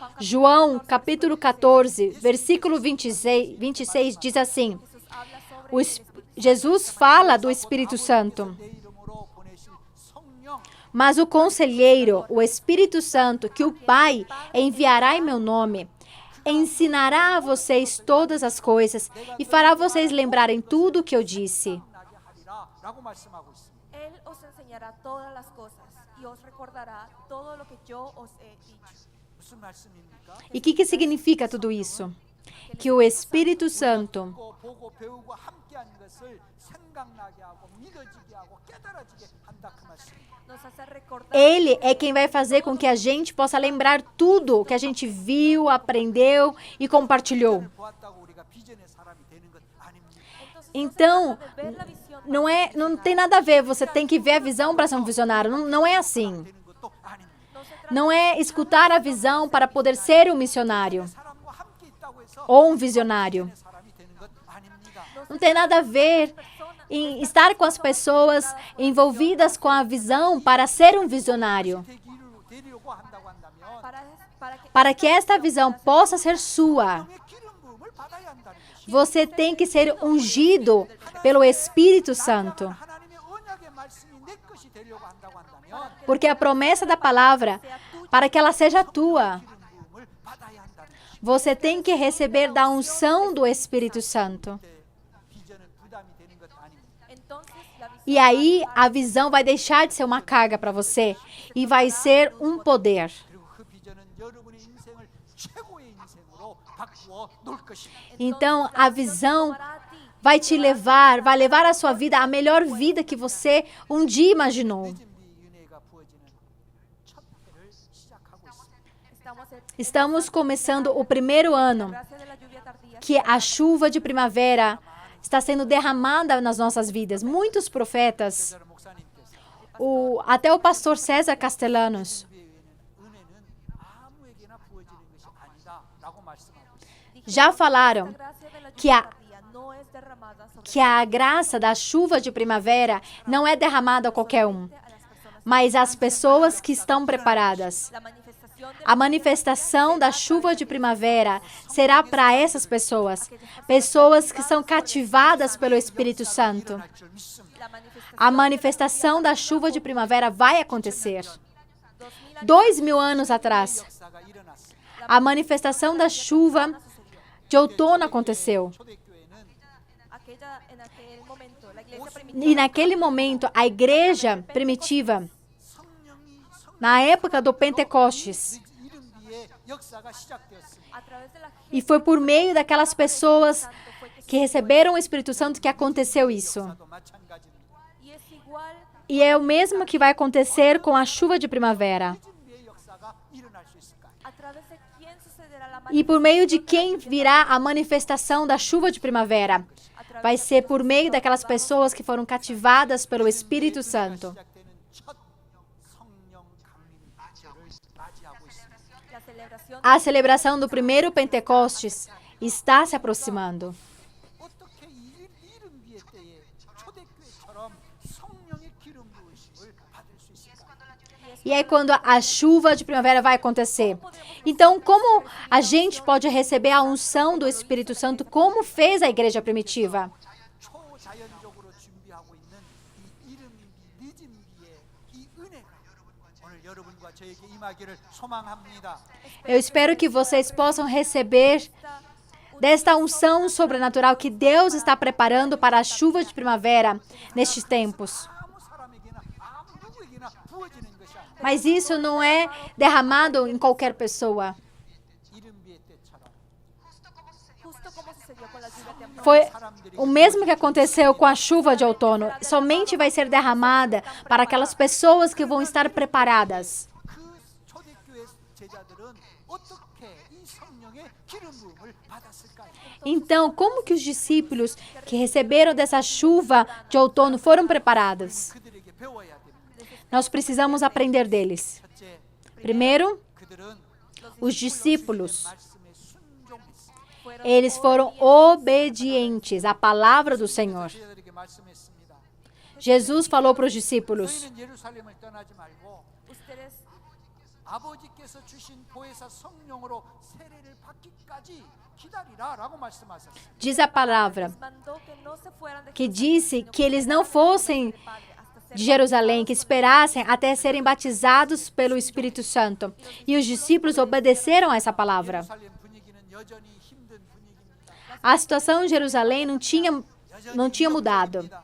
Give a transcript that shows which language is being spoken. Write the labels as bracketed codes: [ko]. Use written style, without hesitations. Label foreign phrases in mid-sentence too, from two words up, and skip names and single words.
[pt] João, capítulo 14, versículo 26 diz assim: Jesus fala do Espírito Santo. Mas o Conselheiro, o Espírito Santo, que o Pai enviará em meu nome, ensinará a vocês todas as coisas e fará vocês lembrarem tudo o que eu disse. [es] Él os enseñará todas las cosas y os recordará todo lo que yo os he dicho. [pt] E o que significa tudo isso? Que o Espírito Santo, [ko] 보고 배우고 함께한 것을 생각나게 하고 믿어지게 하고 깨달아지게 한다 그 말씀입니다. [es] Nos hace recordar [pt] Ele é quem vai fazer com que a gente possa lembrar tudo que a gente viu, aprendeu e compartilhou. [ko] 보았다고 우리가 비전의 사람이 되는 것 아닙니다. [pt] Então, não tem nada a ver, você tem que ver a visão para ser um visionário. Não é assim. [ko] 되는 것도 아닙니다. [pt] Não é escutar a visão para poder ser um missionário [ko] 사람과 함께 있다고 해서 [pt] ou um visionário. [ko] 사람이 되는 것 아닙니다. [pt] Não tem nada a ver em estar com as pessoas envolvidas com a visão para ser um visionário. [ko] 되기를 되려고 한다고 한다면 [pt] Para que esta visão possa ser sua, [ko] 의 기름 부음을 받아야 한다는 것이 [pt] você tem que ser ungido pelo Espírito Santo. [ko] 하나님의 언약의 말씀이 내 것이 되려고 한다고 한다면 [pt] Porque a promessa da palavra, para que ela seja tua, [ko] 기름 부음을 받아야 한다는 것이 [pt] você tem que receber da unção do Espírito Santo. [ko] 비전은 부담이 되는 것 아닙니다. [es] entonces la visión [pt] E aí a visão vai deixar de ser uma carga para você e vai ser um poder. [ko] 그리고 그 비전은 여러분의 인생을 최고의 인생으로 바꾸어 놓을 것입니다. [pt] Então a visão vai levar a sua vida à melhor vida que você um dia imaginou. [ko] 늦은 비 은혜가 부어지는 첫 해를 시작하고 있습니다. [pt] Estamos começando o primeiro ano [es] gracia de la lluvia tardía [pt] que a chuva de primavera está sendo derramada nas nossas vidas. Muitos profetas, [ko] 저는 목사님께서 [pt] até o pastor César Castellanos, [ko] 은혜는 아무에게나 부어지는 것이 아니다라고 말씀하고 있습니다. [pt] já falaram [es] gracia de la que lluvia a, tardía no es derramada sobre [pt] que a graça da chuva de primavera não é derramada a qualquer um, mas as pessoas que estão preparadas. [es] la manifestación de [pt] A manifestação da chuva de primavera será para essas pessoas, pessoas que são cativadas pelo Espírito Santo. [ko] 할 줄 믿습니다. [es] la manifestación [pt] A manifestação da chuva de primavera vai acontecer. 2000 anos atrás, [ko] 역사가 일어났습니다. [pt] a manifestação da chuva de outono aconteceu. [ko] 초대교회는 [es] en aquel momento la iglesia primitiva [pt] E naquele momento, a igreja primitiva, na época do Pentecostes, [ko] 이른 뒤에 역사가 시작되었습니다. [es] a través de la [pt] e foi por meio daquelas pessoas que receberam o Espírito Santo que aconteceu isso. [ko] 도 마찬가지입니다. [es] y es igual [pt] E é o mesmo que vai acontecer com a chuva de primavera. [ko] 늦은 뒤에 역사가 일어날 수 있을까요? [es] a través de quién sucederá la [pt] E por meio de quem virá a manifestação da chuva de primavera? Vai ser por meio daquelas pessoas que foram cativadas pelo Espírito Santo. [ko] 시작되는 첫 성령 강림 제를 맞이하고 있습니다. [es] la celebración [pt] A celebração do primeiro Pentecostes está se aproximando. [ko] 어떻게 이른 뒤의 때에 초대교회처럼 성령의 기름 부으심을 받을 수 있을까요? [pt] E é quando a chuva de primavera vai acontecer. Então, como a gente pode receber a unção do Espírito Santo, como fez a igreja primitiva? [ko] 초자연적으로 준비하고 있는 이 이른 비, 늦은 비의 이 은혜가 오늘 여러분과 저에게 임하기를 소망합니다. [pt] Eu espero que vocês possam receber desta unção sobrenatural que Deus está preparando para a chuva de primavera nestes tempos. [ko] 아무 사람에게나 아무 누구에게나 부어지는 것이 아니라 [pt] Mas isso não é derramado em qualquer pessoa. [ko] 이른 비의 때처럼 [es] justo como sucedió con la lluvia temprana [pt] Foi o mesmo que aconteceu com a chuva de outono. Somente vai ser derramada para aquelas pessoas que vão estar preparadas. [ko] 그 초대교회 제자들은 어떻게 이 성령의 기름 부음을 받았을까요? [pt] Então, como que os discípulos que receberam dessa chuva de outono foram preparados? [ko] 그들에게 배워야 됩니다. [pt] Nós precisamos aprender deles. [ko] 첫째, [pt] Primeiro, [ko] 그들은 [pt] os discípulos, [ko] 말씀에 순종했습니다. [pt] eles foram obedientes à palavra do Senhor. [ko] 제자들에게 말씀했습니다. [pt] Jesus falou para os discípulos: [ko] 너희는 예루살렘을 떠나지 말고 [es] ustedes [ko] 아버지께서 주신 보혜사 성령으로 세례를 받기까지 기다리라라고 말씀하셨어요. [pt] Diz a palavra que disse que eles não fossem de Jerusalém, que esperassem até serem batizados pelo Espírito Santo. E os discípulos obedeceram a essa palavra. [ko] 예루살렘 분위기는 여전히 힘든 분위기입니다. [pt] A situação em Jerusalém não tinha mudado.